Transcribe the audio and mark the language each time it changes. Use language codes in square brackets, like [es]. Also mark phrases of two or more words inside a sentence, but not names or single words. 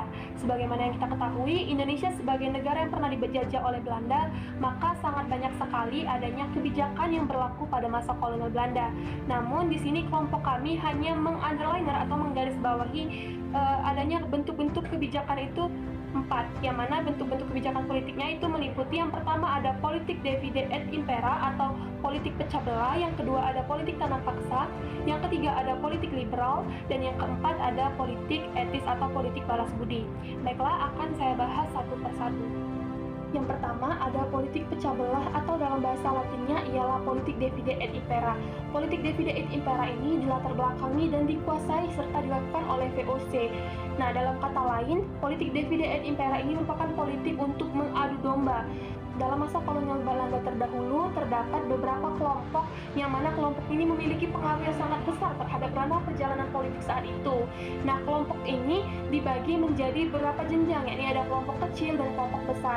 [id] Sebagaimana yang kita ketahui, Indonesia sebagai negara yang pernah dijajah oleh Belanda, maka sangat banyak sekali adanya kebijakan yang berlaku pada masa kolonial Belanda. Namun di sini kelompok kami hanya mengunderliner atau menggarisbawahi adanya bentuk-bentuk kebijakan itu 4, yang mana bentuk-bentuk kebijakan politiknya itu meliputi yang pertama ada politik [la] divide et impera [id] atau politik pecah belah, yang kedua ada politik tanam paksa, yang ketiga ada politik liberal, dan yang keempat ada politik etis atau politik balas budi. Baiklah, akan saya bahas satu persatu. Yang pertama ada politik pecah belah atau dalam bahasa Latinnya ialah politik [la] divide et impera. [id] Politik [la] divide et impera [id] ini dilatar belakangi dan dikuasai serta dilakukan oleh VOC. Nah, dalam kata lain, politik [la] divide et impera [id] ini merupakan politik untuk mengadu domba. Dalam masa kolonial Belanda terdahulu, terdapat beberapa kelompok yang mana kelompok ini memiliki pengaruh yang sangat besar terhadap ranah perjalanan politik saat itu. Nah, kelompok ini dibagi menjadi beberapa jenjang, yakni ada kelompok kecil dan kelompok besar.